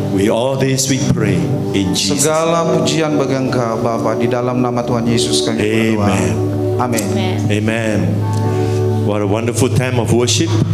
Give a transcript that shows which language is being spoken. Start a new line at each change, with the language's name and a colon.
English: We all this we pray in Jesus.
Indonesian: Segala pujian bagi Engkau Bapa, di dalam nama Tuhan Yesus kami berdoa.
English: Amen.
Indonesian: Amin.
English: Amen. What a wonderful time of worship.